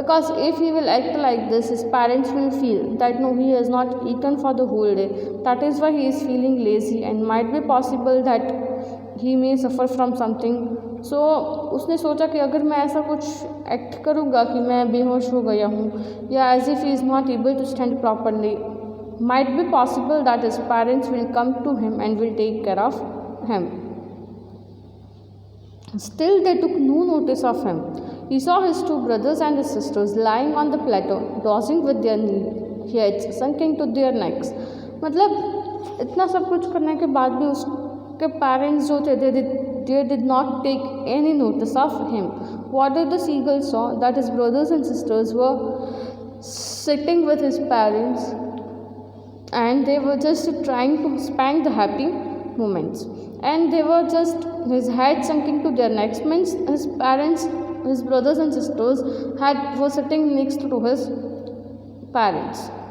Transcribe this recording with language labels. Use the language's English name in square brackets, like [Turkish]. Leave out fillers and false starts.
[English] Because if he will act like this, his parents will feel that no, he has not eaten for the whole day. That is why he is feeling lazy, and might be possible that he may suffer from something. So [Hindi] उसने सोचा कि अगर मैं ऐसा कुछ act करूँगा कि मैं बेहोश हो गया हूँ, [English] या as if he is not able to stand properly, might be possible that his parents will come to him and will take care of him. Still they took no notice of him. He saw his two brothers and his sisters lying on the plateau, dozing with their heads sunken to their necks. [Hindi] मतलब इतना सब कुछ करने के बाद भी उसके parents जो थे, [English] they did not take any notice of him. What did the seagull saw? That his brothers and sisters were sitting with his parents, and they were just trying to spend the happy moments, and they were just, his head sinking to their necks means his parents, his brothers and sisters were sitting next to his parents.